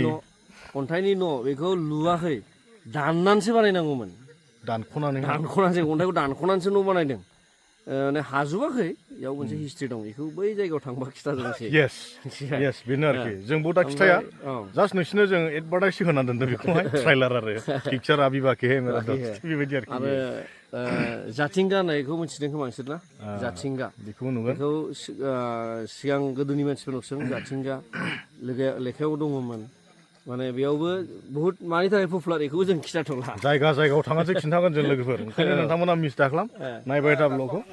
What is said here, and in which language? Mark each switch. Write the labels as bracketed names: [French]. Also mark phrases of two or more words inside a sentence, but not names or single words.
[Bodo] अन्थाइनि न' बेखौ लुवाखै दाननानैसो बानायनांगौमोन दानख'नानैसो अन्थाइखौ दानख'नानैसो न' बानायदों माने हाजोबाखै बेयाव मोनसे हिस्ट्रि दं बेखौ बै जायगायाव थांबा खिथाजोबनोसै [English] yes yes [Bodo] बेनो आरोखि जोंबो दा खिथाया जास्ट नोंसिनो जों एडभार्टाइज होना दोनदों बेखौहाय ट्राइलार आरो पिक्चार आबि बाखि [Hindi] है मेरा दोस्त [Bodo] बेबायदि आरोखि आरो जाथिंगा होननायखौ मिथिदों खोमा नोंसोर ना जाथिंगा बेखौबो नुगोन बेखौ सिगां गोदोनि मानसिफोरनाव सों जाथिंगा लेखायाव दङमोन माने बेयावबो बुहुत मानि थाखाय पपुलार बेखौबो जों खिथाथ'ला जायगा जायगायाव थांनासो खिन्थागोन जों लोगोफोर ओंखायनो नोंथांमोना मिस दाखालाम नायबाय था ब्लगखौ